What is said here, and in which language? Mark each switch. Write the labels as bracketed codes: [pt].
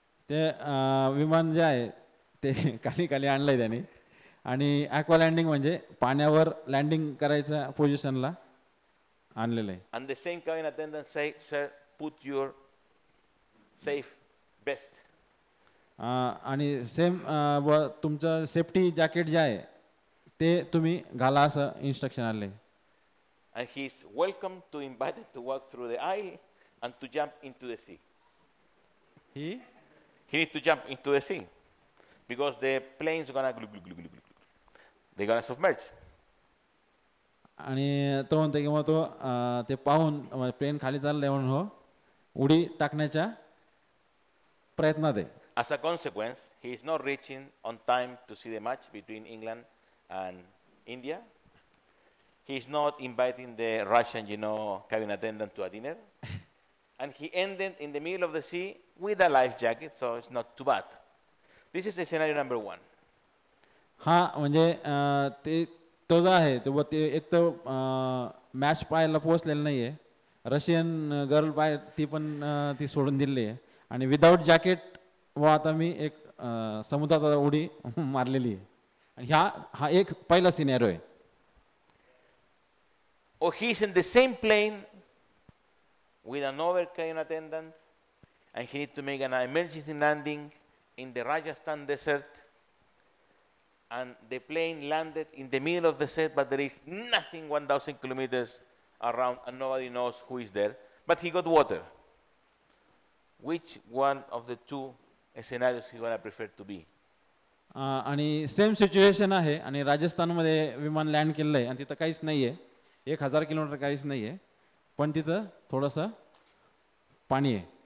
[mr] ते विमान जे आहे ते खाली खाली आणलंय त्याने आणि ॲक्वालँडिंग म्हणजे पाण्यावर लँडिंग करायच्या पोझिशनला आणलेलं आहे. [en] And the same cabin attendant say, sir, put your safe vest. [mr] आणि सेम तुमचं सेफ्टी जॅकेट जे आहे ते तुम्ही घाला असं इन्स्ट्रक्शन आले. [en] And he is welcome to invited to walk through the aisle and to jump into the sea. He needs to jump into the sea because the plane's gonna they're gonna submerge. [mr] आणि तो म्हणतो की मग तो ते पाहून plain खाली चाललंय म्हणून हो उडी टाकण्याच्या प्रयत्नात आहे. [en] As a consequence, he is not reaching on time to see the match between England and India. He is not inviting the Russian, cabin attendant to a dinner. And he ended in the middle of the sea with a life jacket, so it's not too bad. This is the scenario number 1. [mr] हा म्हणजे ते तो जो आहे ते एक तर match पाहायला पोहोचलेलं नाही आहे. रशियन गर्ल पाय ती पण ती सोडून दिली आहे आणि विदाऊट जॅकेट व आता मी एक समुद्रात उडी मारलेली आहे. आणि हा एक पहिला सिनेरिओ आहे. [en] or he's in the same plane with another crane attendant, and he needs to make an emergency landing in the Rajasthan desert, and the plane landed in the middle of the desert, but there is nothing 1,000 kilometers around, and nobody knows who is there, but he got water. Which one of the two scenarios you gonna prefer to be? [mr] आणि same situation आहे आणि राजस्थानमध्ये विमान land केलेलं आहे आणि तिथं काहीच नाही आहे 1,000 किलोमीटर काहीच नाही आहे पण तिथं थोडंसं पाणी आहे.